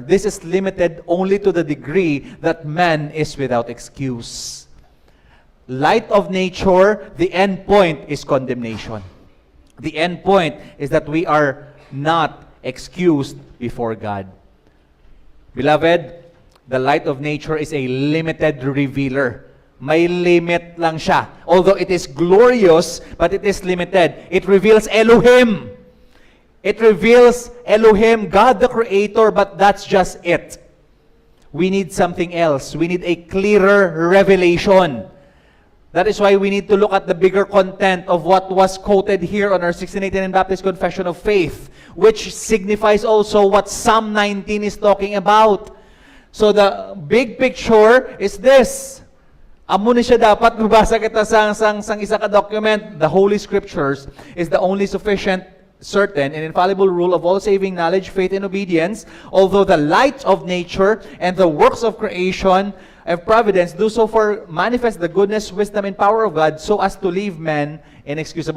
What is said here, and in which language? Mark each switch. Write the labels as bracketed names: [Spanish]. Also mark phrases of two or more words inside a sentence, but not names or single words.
[English] This is limited only to the degree that man is without excuse. Light of nature, the end point is condemnation. The end point is that we are not excused before God. Beloved, the light of nature is a limited revealer. [Hiligaynon] May limit lang siya. [English] Although it is glorious, but it is limited. It reveals Elohim. It reveals Elohim, God the Creator, but that's just it. We need something else. We need a clearer revelation. That is why we need to look at the bigger content of what was quoted here on our 1689 Baptist Confession of Faith, which signifies also what Psalm 19 is talking about. So the big picture is this. [Hiligaynon] Amo ni siya dapat mabasa kita sang isa ka document. [English] The Holy Scriptures is the only sufficient, certain, and infallible rule of all saving knowledge, faith, and obedience, although the light of nature and the works of creation of providence do so far manifest the goodness, wisdom, and power of God so as to leave men inexcusable.